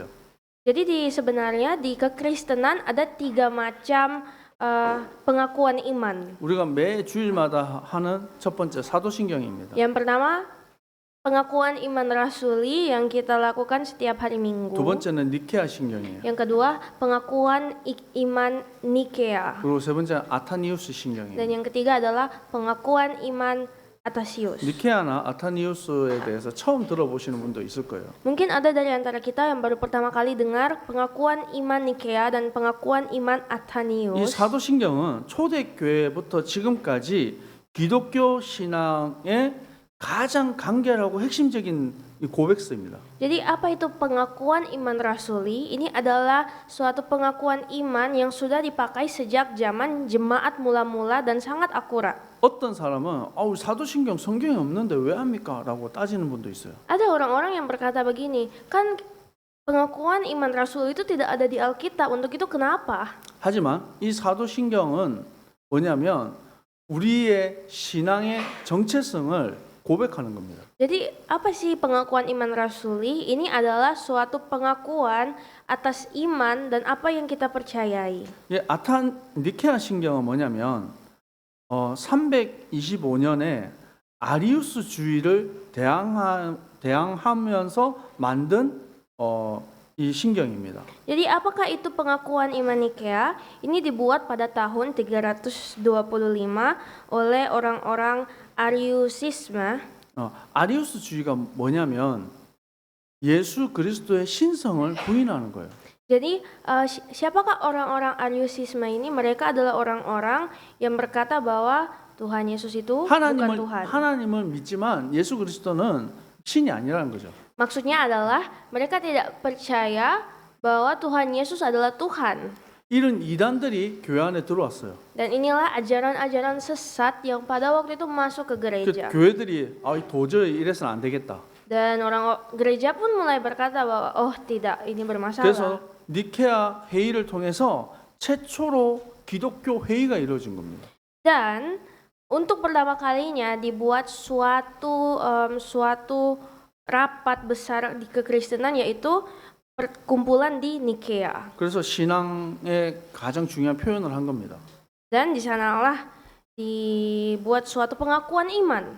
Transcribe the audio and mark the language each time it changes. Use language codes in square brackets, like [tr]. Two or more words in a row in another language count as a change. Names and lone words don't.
[id] Jadi sebenarnya di kekristenan ada 3 macam pengakuan iman. [ko] 우리가 매 주일마다 하는 첫 번째 사도신경입니다. [id] Yang pertama pengakuan iman rasuli yang kita lakukan setiap hari Minggu. [ko] 두 번째는 니케아 신경이에요. [id] Yang kedua pengakuan iman Nikea. [ko] 그리고 세 번째는 아타니우스 신경이에요. [id] Dan yang ketiga adalah pengakuan iman Athanasius. [ko] 니케아나 아타니우스에 대해서 처음 들어보시는 분도 있을 거예요. [id] Mungkin ada dari antara kita yang baru pertama kali dengar pengakuan iman Nikea dan pengakuan iman 이 Athanasius. [ko] 사도신경은 초대교회부터 지금까지 기독교 신앙의 가장 간결하고 핵심적인 이 고백서입니다. [id] Jadi apa itu pengakuan iman rasuli? Ini adalah suatu pengakuan iman yang sudah dipakai sejak zaman jemaat mula-mula dan sangat akurat. [ko] 어떤 사람은 사도신경 성경에 없는데 왜 합니까? 라고 따지는 분도 있어요. [id] Ada orang-orang yang berkata begini, kan pengakuan iman rasul itu tidak ada di Alkitab, untuk itu kenapa? [ko] 하지만 이 사도신경은 뭐냐면 우리의 신앙의 정체성을 고백하는 겁니다. [id] Jadi apa sih pengakuan iman rasuli? Ini adalah suatu pengakuan atas iman dan apa yang kita percayai. [ko] 니케아 신경은 뭐냐면 325년에 아리우스주의를 대항하면서 만든 이 신경입니다. [id] Jadi apakah itu pengakuan iman Nikea? Ini dibuat pada tahun 325 oleh orang-orang Ariusisme. [ko] 아리우스주의가 뭐냐면 예수 그리스도의 신성을 부인하는 거예요. [id] Jadi siapakah orang-orang Ariusisme ini? Mereka adalah orang-orang yang berkata bahwa Tuhan Yesus itu bukan Tuhan. [ko] 하나님을 믿지만 예수 그리스도는 신이 아니라는 거죠. [id] Maksudnya adalah mereka tidak percaya bahwa Tuhan Yesus adalah Tuhan. [ko] 이런 이단들이 교회 안에 들어왔어요. [id] Dan inilah ajaran-ajaran sesat yang pada waktu itu masuk ke gereja. [ko] 교회들이 도저히 이래서는 안 되겠다. [id] Dan orang gereja pun mulai berkata bahwa tidak, ini bermasalah. [ko] 그래서 니케아 회의를 통해서 최초로 기독교 회의가 이루어진 겁니다. [id] Dan untuk pertama kalinya dibuat suatu rapat besar di kekristenan, yaitu perkumpulan di Nikea. [ko] 그래서 신앙의 가장 중요한 표현을 한 겁니다. [id] Dan di sanalah dibuat suatu pengakuan iman.